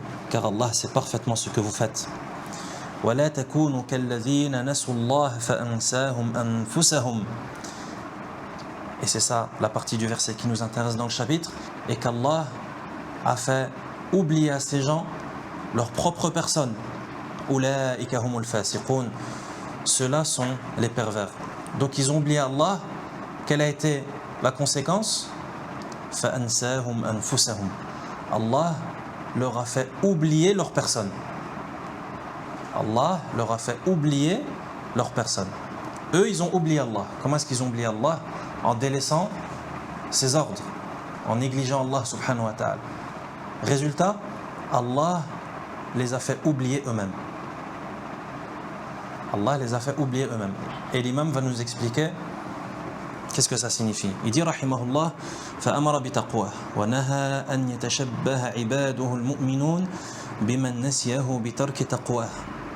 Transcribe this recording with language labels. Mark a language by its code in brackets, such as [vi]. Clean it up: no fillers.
[fr] Car Allah sait parfaitement ce que vous faites. [ar] ولا تكونوا كالذين نسوا الله فأنساهم أنفسهم. [fr] Et c'est ça la partie du verset qui nous intéresse dans le chapitre, et qu'Allah a fait oublier à ces gens leur propre personne. [ar] أولئك هم الفاسقون. [fr] Ceux-là sont les pervers. Donc ils ont oublié Allah. Quelle a été la conséquence? [ar] فأنساهم أنفسهم. [fr] Allah leur a fait oublier leur personne. Allah leur a fait oublier leur personne. Eux, ils ont oublié Allah. Comment est-ce qu'ils ont oublié Allah? En délaissant ses ordres, en négligeant Allah subhanahu wa ta'ala. Résultat, Allah les a fait oublier eux-mêmes. Allah les a fait oublier eux-mêmes. Et l'imam va nous expliquer qu'est-ce que ça signifie. Il dit rahimahullah [ar] فأمر بتقواه ونهى أن يتشبه عباده المؤمنون بمن نسيه بترك تقواه.